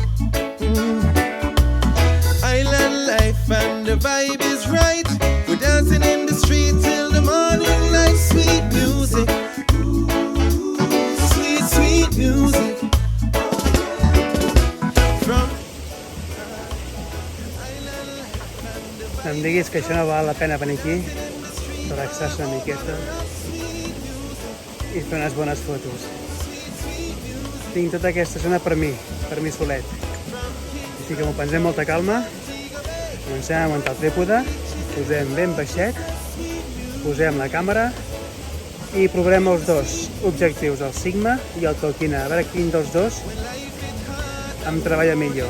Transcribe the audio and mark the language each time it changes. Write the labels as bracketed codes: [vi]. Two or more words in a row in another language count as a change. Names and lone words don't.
[en] Island life and the vibe is right. We're dancing in the street till the morning light. Sweet music, sweet, sweet music. [ca] No em diguis que això no val la pena venir aquí, relaxar-se una miqueta i fer unes bones fotos. Tinc tota aquesta zona per mi solet. Així que m'ho prendré amb molta calma, comencem a muntar el trípode, posem ben baixet, posem la càmera i provarem els dos objectius, el Sigma i el Tolkien, a veure quin dels dos em treballa millor.